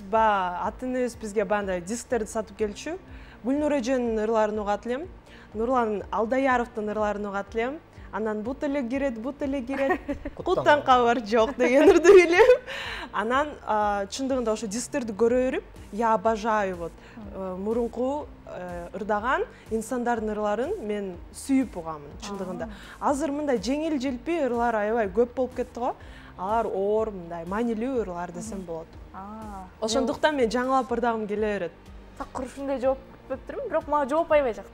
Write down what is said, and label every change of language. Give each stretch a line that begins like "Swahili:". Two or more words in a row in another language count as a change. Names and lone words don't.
Kyrgyz: Ата-энебиз бизге бандай дисктерди сатып келчү. Гүлнур эженин ырларын угат элем. Нурлан Алдаяровдун ырларын угат элем. Анан бут эле кирет, куттан кабар жок деген ырды билем. Анан чындыгында ошо дисктерди көрө берип,
Russian: я обожаю вот
Kyrgyz: мурунку ырдаган инсандардын ырларын мен сүйүп угамын чындыгында. Азыр мындай жеңил желпи ырлар аябай көп болуп кетти го. Алар оор, мындай маанилүү ырлар десем болот. Ошондуктан мен жаңылап ырдагым келе берет. Такыр ушундай жооп күтүп турмун, бирок мага жооп аябай жакты.